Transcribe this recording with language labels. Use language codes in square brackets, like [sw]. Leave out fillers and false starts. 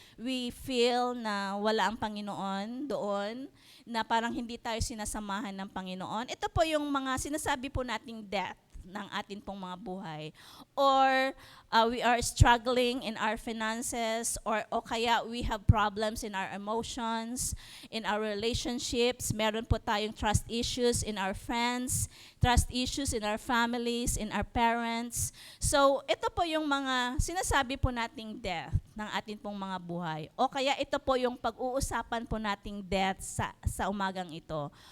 [en] We feel [tl] na wala ang Panginoon doon, na parang hindi tayo sinasamahan ng Panginoon. Ito po yung mga sinasabi po nating death ng atin pong mga buhay. [en] Or we are struggling in our finances, or kaya we have problems in our emotions, in our relationships. [tl] Meron po tayong [en] trust issues in our friends, trust issues in our families, in our parents. [tl] So, ito po yung mga sinasabi po nating death ng atin pong mga buhay. O kaya ito po yung pag-uusapan po nating death sa umagang ito.